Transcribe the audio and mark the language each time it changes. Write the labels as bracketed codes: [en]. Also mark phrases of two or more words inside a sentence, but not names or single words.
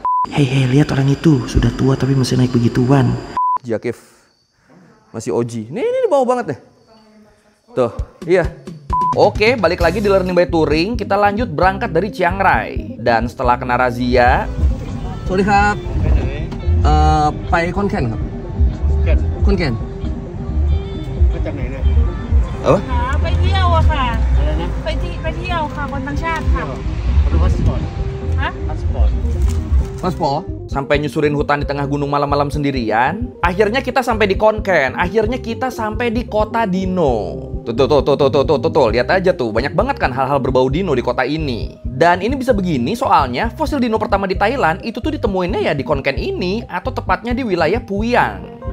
[id] Hei, lihat orang itu. Sudah tua tapi masih naik begituan. Jakif. Masih OG. Ini di bawah banget deh. Tuh, iya. Oke, balik lagi di Learning by Touring. Kita lanjut berangkat dari Chiang Rai. Dan setelah kena razia... [th] Sorry ครับไปคอนแก่นครับคอนแก่นมาจากไหนเนี่ย ไปเที่ยวอะค่ะอะไรนะไปเที่ยวค่ะคนต่างชาติค่ะดูพาสปอร์ตฮะพาสปอร์ต [id] Paspor. Sampai nyusurin hutan di tengah gunung malam-malam sendirian. Akhirnya kita sampai di Khon Kaen. Akhirnya kita sampai di kota Dino. Tuh, lihat aja tuh. Banyak banget kan hal-hal berbau dino di kota ini. Dan ini bisa begini soalnya fosil dino pertama di Thailand itu tuh ditemuinnya ya di Khon Kaen ini, atau tepatnya di wilayah Phuyang.